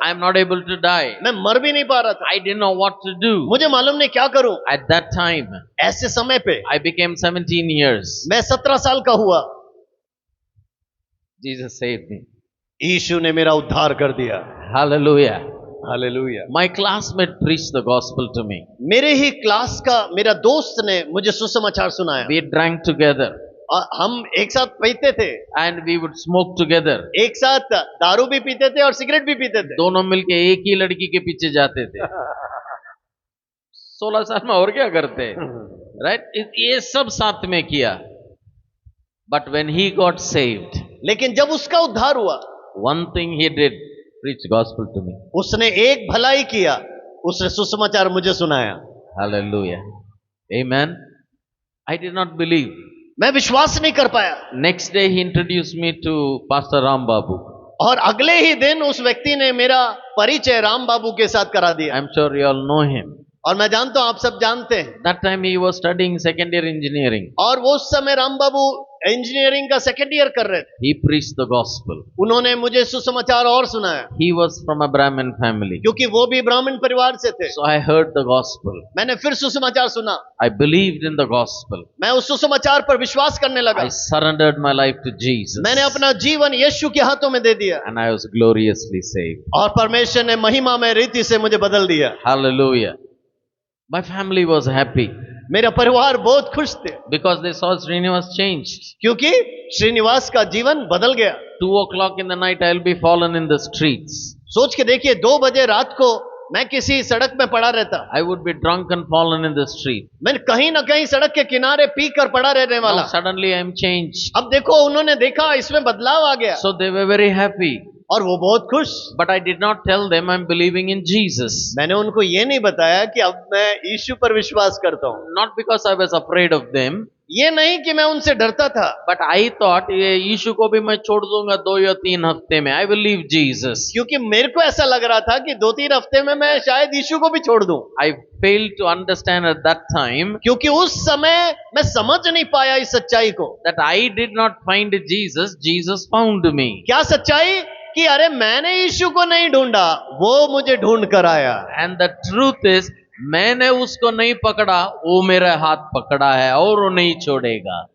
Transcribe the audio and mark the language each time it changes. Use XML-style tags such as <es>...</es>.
<en>I am not able to die.</en> <hi>मैं मर भी नहीं पा रहा था।</hi> <en>I didn't know what to do.</en> <hi>मुझे मालूम नहीं क्या करूं।</hi> <en>At that time,</en> <hi>ऐसे समय पे</hi> <en>I became 17 years.</en> <hi>मैं 17 साल का हुआ।</hi> <en>Jesus saved me.</en> <hi>यीशु ने मेरा उद्धार कर दिया।</hi> <en>Hallelujah.</en> <hi>Hallelujah.</hi> <en>My classmate preached the gospel to me.</en> <hi>मेरे ही क्लास का मेरा दोस्त ने मुझे सुसमाचार सुनाया।</hi> <en>We drank together.</en> <hi>और हम एक साथ पीते थे।</hi> <en>And we would smoke together.</en> <hi>एक साथ दारू भी पीते थे और सिगरेट भी पीते थे। दोनों मिलके एक ही लड़की के पीछे जाते थे। 16 साल में और क्या करते, राइट? ये सब साथ में किया।</hi> <en>But when he got saved,</en> <hi>लेकिन जब उसका उद्धार हुआ,</hi> <en>one thing he did, preach gospel to me.</en> <hi>उसने एक भलाई किया, उसने सुसमाचार मुझे सुनाया।</hi> <en>Hallelujah. Amen. I did not believe.</en> <hi>मैं विश्वास नहीं कर पाया।</hi> <en>Next day he introduced me to Pastor Ram Babu.</en> <hi>और अगले ही दिन उस व्यक्ति ने मेरा परिचय राम बाबू के साथ करा दिया।</hi> <en>I'm sure you all know him.</en> <hi>और मैं जानता हूं आप सब जानते हैं।</hi> <en>That time he was studying second year engineering.</en> <hi>और वो उस समय राम बाबू इंजीनियरिंग का सेकंड ईयर कर रहे थे।</hi> <en>He preached the gospel.</en> <hi>उन्होंने मुझे सुसमाचार और सुनाया।</hi> <en>He was from a Brahmin family.</en> <hi>क्योंकि वो भी ब्राह्मण परिवार से थे।</hi> <en>So I heard the gospel.</en> <hi>मैंने फिर सुसमाचार सुना।</hi> <en>I believed in the gospel.</en> <hi>मैं उस सुसमाचार पर विश्वास करने लगा।</hi> <en>I surrendered my life to Jesus.</en> <hi>मैंने अपना जीवन यीशु के हाथों में दे दिया।</hi> <en>And I was gloriously saved.</en> <hi>और परमेश्वर ने महिमा में रीति से मुझे बदल दिया।</hi> <en>Hallelujah. My family was happy</en> <hi>मेरा परिवार बहुत खुश थे।</hi> <en>because they saw Srinivas changed.</en> <hi>क्योंकि श्रीनिवास का जीवन बदल गया।</hi> <en>2 o'clock in the night I'll be fallen in the streets.</en> <hi>सोच के देखिए, 2 बजे रात को मैं किसी सड़क में पड़ा रहता।</hi> <en>I would be drunk and fallen in the street.</en> <hi>मैं कहीं ना कहीं सड़क के किनारे पी कर पड़ा रहने वाला।</hi> <en>Now suddenly I am changed.</en> <hi>अब देखो, उन्होंने देखा इसमें बदलाव आ गया।</hi> <en>So they were very happy.</en> <hi>और वो बहुत खुश।</hi> <en>But I did not tell them I'm believing in Jesus.</en> <hi>मैंने उनको ये नहीं बताया कि अब मैं यीशु पर विश्वास करता हूँ।</hi> <en>Not because I was afraid of them.</en> <hi>ये नहीं कि मैं उनसे डरता था।</hi> <en>But I thought</en> <hi>ये यीशु को भी मैं छोड़ दूंगा 2 या 3 हफ्ते में.</hi> <en>I will leave Jesus.</en> <hi>क्योंकि मेरे को ऐसा लग रहा था कि 2-3 हफ्ते में मैं शायद यीशु को भी छोड़ दूं।</hi> <en>I failed to understand at that time</en> <hi>क्योंकि उस समय मैं समझ नहीं पाया इस सच्चाई को।</hi> <en>that I did not find Jesus, Jesus found me.</en> <hi>क्या सच्चाई? कि अरे मैंने यीशु को नहीं ढूंढा, वो मुझे ढूंढ कर आया।</hi> <en>And the truth is,</en> <hi>मैंने उसको नहीं पकड़ा, वो मेरा हाथ पकड़ा है और वो नहीं छोड़ेगा.</hi>